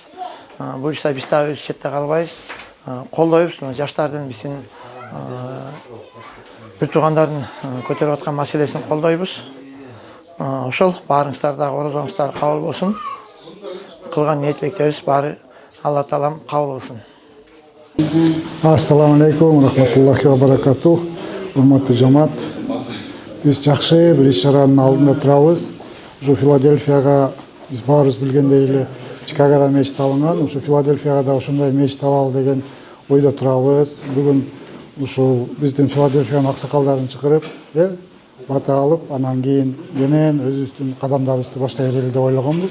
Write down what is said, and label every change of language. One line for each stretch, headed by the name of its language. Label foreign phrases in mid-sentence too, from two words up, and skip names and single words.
Kyrgyz: Буюрса биз да өз четте калбайбыз. Колдойбуз, жаштардын биздин бир туугандардын көтөрүп аткан маселесин колдойбуз. Ошол баарыңыздардагы орозоңуздар кабыл болсун. Кылган ниет тилектерибиз баары Алла Таалам кабыл кылсын.
Arabic: السلام عليكم، رحمة الله وبركاته.
Kyrgyz: Урматтуу жамаат, биз жакшы бир иш-чаранын алдында турабыз. Ушу Филадельфияга биз баарыбыз билгендей эле Чикагода мечит алынган. Ушу Филадельфияга да ошондой мечит алалы деген ойдо турабыз. Бүгүн ушул биздин Филадельфиянын аксакалдарын чакырып, бата алып, анан кийин менен өзүбүздүн кадамдарыбызды баштай берели деп ойлогонбуз.